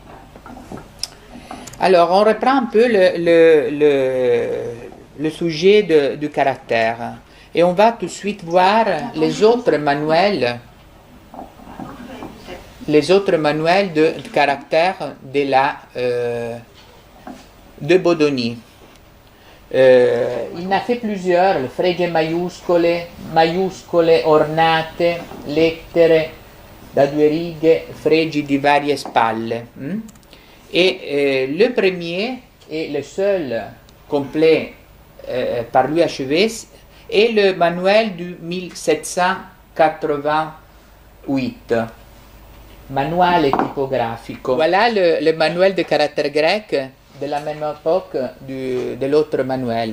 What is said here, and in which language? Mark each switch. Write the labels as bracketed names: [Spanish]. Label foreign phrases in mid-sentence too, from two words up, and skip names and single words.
[French] Alors, on reprend un peu le sujet du caractère et on va tout de suite voir les autres manuels les autres manuels de caractère de Bodoni. Il en a fait plusieurs, le Fregie maiuscole, maiuscole ornate, lettere da 2 righe, fregi di varie spalle. Et le premier et le seul complet par lui achevé est le manuel du 1788. Manuale typographico. Voilà le manuel de caractère grec de la même époque de l'autre manuel.